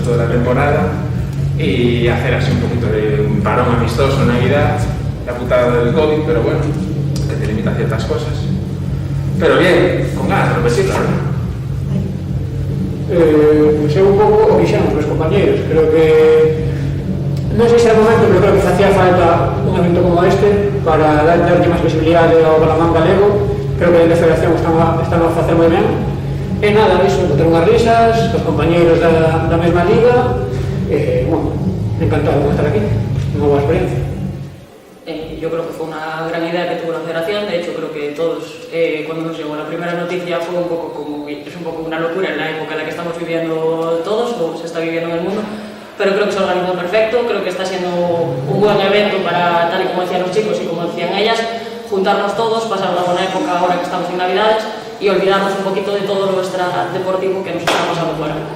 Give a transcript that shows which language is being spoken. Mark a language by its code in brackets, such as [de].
[es] temporada y hacer así un poquito de un parón amistoso en Navidad, la putada del COVID, pero bueno, que te limita ciertas cosas. Pero bien, con ganas de repetirla, ¿no? [gl] Pois eu un pouco o que xamos os compañeros, creo que non sei se era o momento, pero creo que facía falta un evento como este para darlle máis visibilidade ao balonmán galego. Creo que a federación están a facer moi ben e nada, iso, botar unhas risas cos compañeros da mesma liga e, bueno, encantado de estar aquí, unha boa experiencia. [es] Yo creo que fue una gran idea que tuvo la federación. De hecho, creo que todos, cuando nos llegó la primera noticia, fue un poco como, es un poco una locura en la época en la que estamos viviendo todos, o se está viviendo en el mundo, pero creo que se organizó perfecto. Creo que está siendo un buen evento para, tal y como decían los chicos y como decían ellas, juntarnos todos, pasar una buena época ahora que estamos en Navidades y olvidarnos un poquito de todo lo deportivo que nos está pasando fuera.